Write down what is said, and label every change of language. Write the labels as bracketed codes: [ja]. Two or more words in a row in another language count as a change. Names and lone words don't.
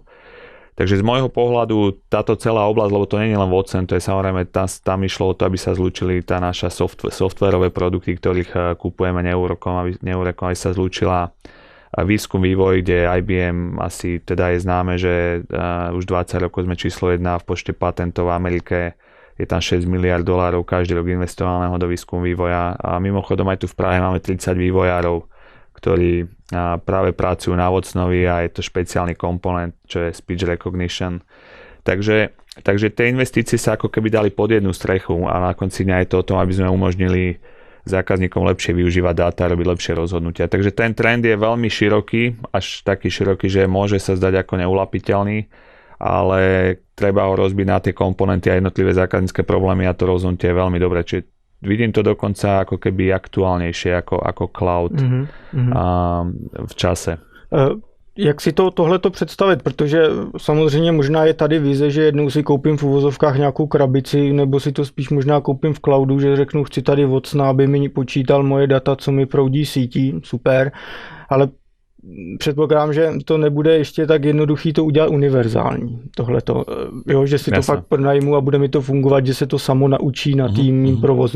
[sk] Takže z môjho pohľadu táto celá oblasť, lebo to nie je len Watson, to je samozrejme, tam išlo o to, aby sa zlúčili tá naša softwarové produkty, ktorých kupujeme Neurecom, aby sa zlúčila výskum, vývoj, kde IBM asi teda je známe, že už 20 rokov sme číslo 1 v počte patentov v Amerike. Je tam $6 miliard každý rok investovaného do výskumu vývoja. A mimochodom aj tu v Prahe máme 30 vývojárov, ktorí práve pracujú na Watsonovi a je to špeciálny komponent, čo je [en] speech recognition. [sk] Takže tie investície sa ako keby dali pod jednu strechu a na konci dňa je to o tom, aby sme umožnili zákazníkom lepšie využívať dáta a robiť lepšie rozhodnutia. Takže ten trend je veľmi široký, až taký široký, že môže sa zdať ako neulapiteľný, ale treba ho rozbiť na tie komponenty a jednotlivé zákaznícke problémy a to rozhodnutie je veľmi dobré. Čiže vidím to dokonca ako keby aktuálnejšie ako cloud v čase. [cs] Jak si tohleto představit? Protože samozřejmě možná je tady vize, že jednou si koupím v uvozovkách nějakou krabici, nebo si to spíš možná koupím v cloudu, že řeknu, chci tady Watsona, aby mi počítal moje data, co mi proudí sítí, super, ale předpokládám, že to nebude ještě tak jednoduchý to udělat univerzální, tohleto, jo, že si to fakt pronajmu a bude mi to fungovat, že se to samo naučí na týmním provozu.